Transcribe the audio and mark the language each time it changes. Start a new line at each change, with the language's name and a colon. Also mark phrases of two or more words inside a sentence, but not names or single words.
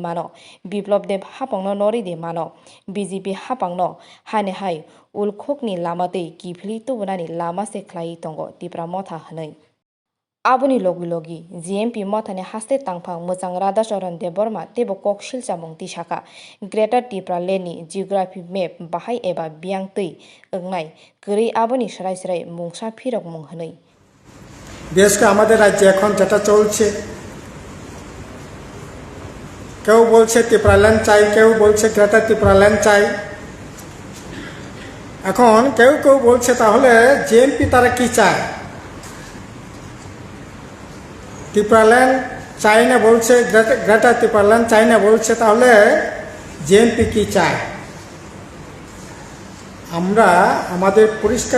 Kok Borok: Mano Biplop de Hapangno Nori de Mano BJP Hapangno Hainahai Ulkokni Lamate Kipli Tubunani Lama se Klai Tongo Dipra Motha Hanai Abuni logi GMP Motane Haste Tangpang Musang Radasharon de Borma Tebo Kok Shilchamung Tishaka Greater Tipra Leni
English: Geography Map
Kok Borok: Bahai Eba Biang Tui Engnai Kuri Abuni Shrai Shrai Mungsha Pirok Mung Hanai
Bangla: দেশ কে আমাদের রাজ্যে এখন যেটা চলছে কেউ বলছে ত্রিপুরাল্যান্ড চাই কেউ বলছে গ্রেটার ত্রিপুরাল্যান্ড চাই এখন কেউ কেউ বলছে তাহলে জেএমপি তারা কি চায় ত্রিপুরাল্যান্ড চাই না বলছে গ্রেটার ত্রিপুরাল্যান্ড চাই না বলছে তাহলে জেএমপি কি চায় আমরা আমাদের পরিষ্কার